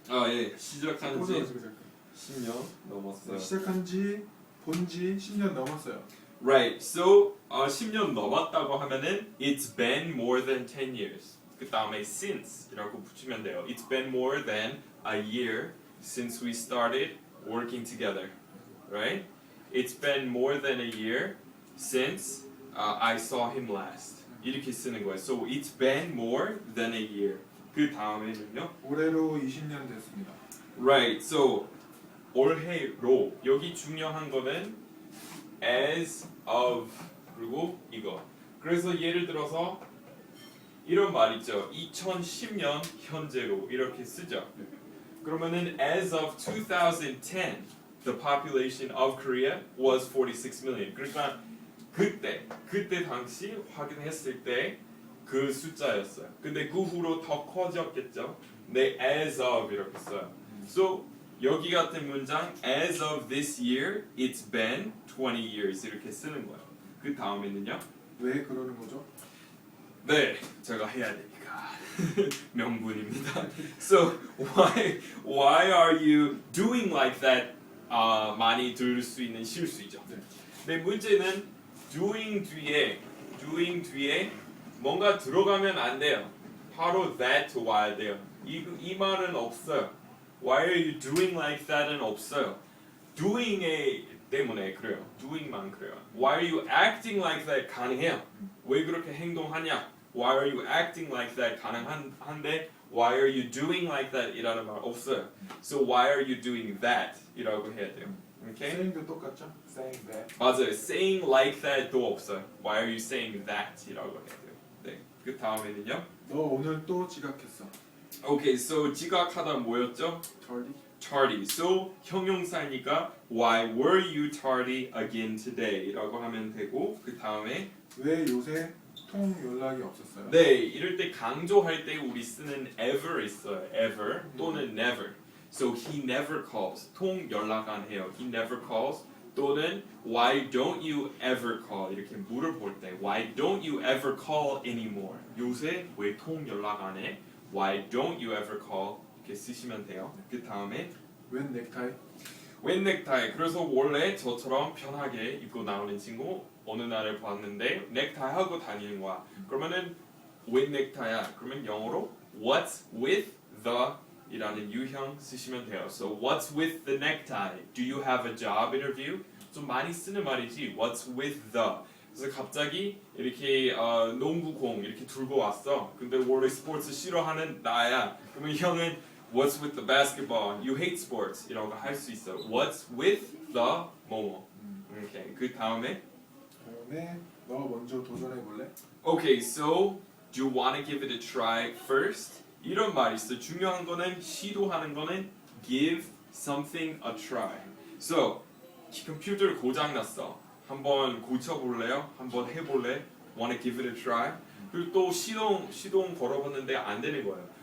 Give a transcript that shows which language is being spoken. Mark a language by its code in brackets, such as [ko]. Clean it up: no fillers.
[ko] 예, 시작한 지 10년 넘었어요. 시작한 지 본 지 10년 넘었어요. [en] Right. So [ko] 10년 넘었다고 하면은 [en] it's been more than 10 years. [ko] 그 다음에 since이라고 붙이면 돼요. [en] It's been more than a year since we started working together. Right? It's been more than a year since I saw him last. [ko] 이렇게 쓰는 거예요. [en] So it's been more than a year. [ko] 그 다음에는요. 올해로 20년 됐습니다. [en] Right. [ko] So 올해로 여기 중요한 거는 as of 그리고 이거. 그래서 예를 들어서 이런 말 있죠. 2010년 현재로 이렇게 쓰죠. 그러면은 [en] as of 2010 the population of Korea was 46 million. [ko] 그러니까 그때 당시 확인했을 때 그 숫자였어요. 근데 그 후로 더 커졌겠죠. 네, as of 이렇게 써요. [en] So [ko] 여기 같은 문장 [en] as of this year it's been 20 years [ko] 이렇게 쓰는 거예요. 그 다음에는요. 왜 그러는 거죠? 네, 제가 해야 되니까 명분입니다. [en] So why are you doing like that? [ko] 많이 들을 수 있는 실수이죠. 네, 문제는 doing 뒤에 뭔가 들어가면 안 돼요. 바로 that 와야 돼요. 이 말은 없어요. [en] Why are you doing like that은 [ko] 없어요. doing 때문에 그래요. doing만 그래요. [en] Why are you acting like that [ko] 가능해요. 왜 그렇게 행동하냐? [en] Why are you acting like that [ko] 가능한데 [en] Why are you doing like that [ko] 이라는 말 없어요. [en] So why are you doing that [ko] 이라고 해야 돼요. [en] Okay? [ko] saying도 똑같죠? [en] saying that. [ko] 맞아요. [en] saying like that도 [ko] 없어요. [en] Why are you saying that [ko] 이라고 해야 돼요. 네. 그 다음에는요. 너 오늘 또 지각했어. Okay, so 지각하다 뭐였죠? [en] tardy. So [ko] 형용사니까 [en] Why were you tardy again today? [ko] 라고 하면 되고 그 다음에 왜 요새 통 연락이 없었어요? 네, 이럴 때 강조할 때 우리 쓰는 ever 있어요. [en] ever 또는 never. So he never calls. [ko] 통 연락 안 해요. [en] He never calls. 또는 Why don't you ever call? [ko] 이렇게 물어볼 때 [en] Why don't you ever call anymore? [ko] 요새 왜 통 연락 안 해? [en] Why don't you ever call? [ko] 이렇게 쓰시면 돼요. 그 다음에 웬 넥타이? 웬 넥타이. 그래서 원래 저처럼 편하게 입고 나오는 친구 어느 날을 봤는데 넥타이 하고 다니는 거야. 그러면은 웬 넥타이야? 그러면 영어로 What's with the 이라는 유형 쓰시면 돼요. [en] So what's with the necktie? Do you have a job interview? [ko] 좀 많이 쓰는 말이지. What's with the? 그래서 갑자기 이렇게 농구공 이렇게 들고 왔어. 근데 원래 스포츠 싫어하는 나야. 그러면 형은 [en] What's with the basketball? You hate sports. [ko] 이라고 할 수 있어. [en] What's with the 뭐뭐. [ko] Okay. 그 다음에 너 먼저 도전해 볼래? [en] Okay, so do you want to give it a try first? [ko] 이런 말이 있어. 중요한 거는 시도하는 거는 give something a try. So 컴퓨터 고장 났어. 한번 고쳐볼래요? 한번 해볼래? [en] Want to give it a try? [ko] 그리고 또 시동 걸어봤는데 안 되는 거예요.